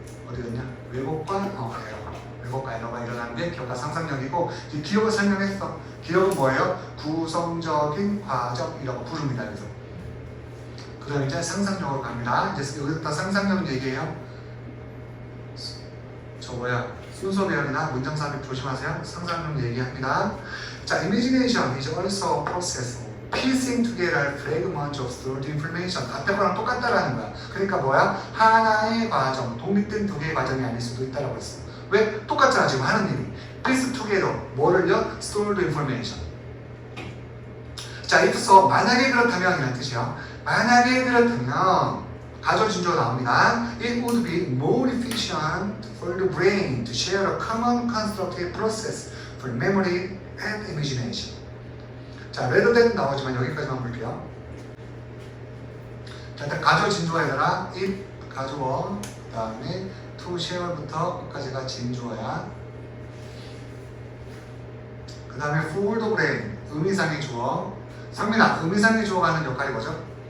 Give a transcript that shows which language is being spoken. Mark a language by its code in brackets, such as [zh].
[ko] 어디 갔냐? 왜곡과 에러가 일어나는 게 기억과 상상력이고, 이 기억을 설명했어. 기억은 뭐예요? 구성적인 과정이라고 부릅니다. 그래서 그 다음에 이제 상상력으로 갑니다. 이제 여기부터 상상력 얘기해요. 순서 배열이나 문장 삽입 조심하세요. 상상력 얘기합니다. [en] 자, imagination is also a process of piecing together fragments of stored information. [ko] 앞에 거랑 똑같다라는 거야. 그러니까 뭐야? 하나의 과정, 독립된 두 개의 과정이 아닐 수도 있다라고 했어. 왜? 똑같잖아 지금 하는 일이. [en] piece together, [ko] 뭐를요? [en] stored information. [ko] 자, [en] if so, [ko] 만약에 그렇다면 이란 뜻이야. 만약에 그렇다면 가조진조가 나옵니다. [en] It would be more efficient for the brain to share a common constructive process for memory and imagination. [ko] 자, [en] rather than [ko] 나오지만 여기까지만 볼게요. 자, 일단 가조진조에다가 if 가조어, 그 다음에 [en] to share [ko] 부터 끝까지가 진주어야. 그 다음에 [en] for the brain, [ko] 의미상의 주어. 상민아, 의미상의 주어가 하는 역할이 뭐죠?